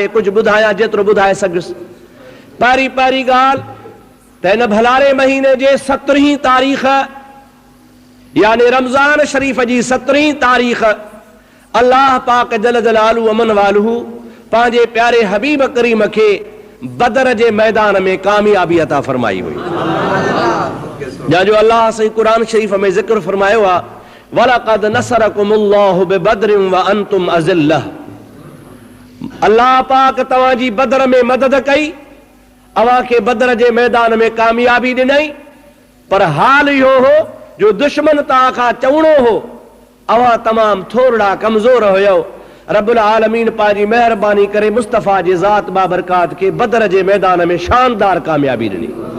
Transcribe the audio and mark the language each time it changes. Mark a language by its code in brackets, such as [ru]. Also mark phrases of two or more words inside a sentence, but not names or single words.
[sd] कुझु ॿुधायां जेतिरो ॿुधाए सघुसि। पहिरीं ॻाल्हि त हिन भलारे महीने जे 17 तारीख़, यानी रमज़ान शरीफ़ जी 17 तारीख़, अल्लाह पाक [ar] جل جلاله وعم نواله [sd] पंहिंजे प्यारे हबीब करीम खे बदर जे मैदान में कामयाबी अता फरमाई हुई। जो अल्लाह सही कुरान शरीफ़ में ज़िक्र फरमायो आहे, [ar] ولقد نصركم الله ببدر وأنتم أذلة. [sd] अल्लाह पाक तव्हांजी बदर में मदद कई, अव्हां खे बदर जे मैदान में कामयाबी ॾिनई, पर हाल इहो हो जो दुश्मन तव्हां खां चवणो हो, अव्हां तमामु थोरा कमज़ोर हुयो। रब्बुल आलमीन पंहिंजी महिरबानी करे मुस्तफ़ा जी ज़ात बाबरकात खे बदर जे मैदान में शानदार कामयाबी ॾिनी।